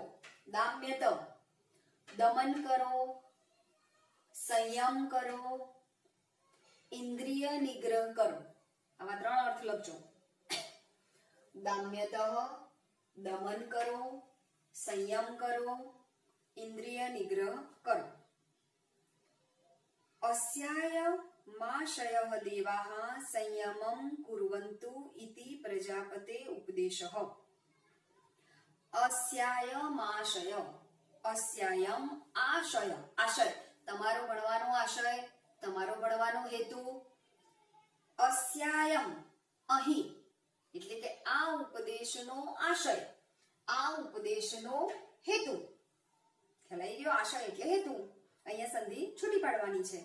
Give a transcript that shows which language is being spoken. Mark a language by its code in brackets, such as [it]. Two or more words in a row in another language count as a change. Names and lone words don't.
[gu] દામ્યત દમન કરો, સંયમ કરો, ઇન્દ્રિય નિગ્રહ કરો. આવા 3 અર્થ લખજો. દામ્યત દમન કરો, સંયમ કરો, ઇન્દ્રિય નિગ્રહ કરો. [sa] अस्याय माशयः देवाः संयमं कुर्वन्तु इति प्रजापते उपदेशः. अस्यायमाशय, अस्यायम आशय, आशय [gu] તમારો ભણવાનો આશય, તમારો ભણવાનો હેતુ. अस्यायम અહીં એટલે કે આ ઉપદેશનો આશય, આ ઉપદેશનો હેતુ. ખ્યાલ આવી ગયો? આશય એટલે હેતુ. અહીંયા સંધિ છૂટી પાડવાની છે.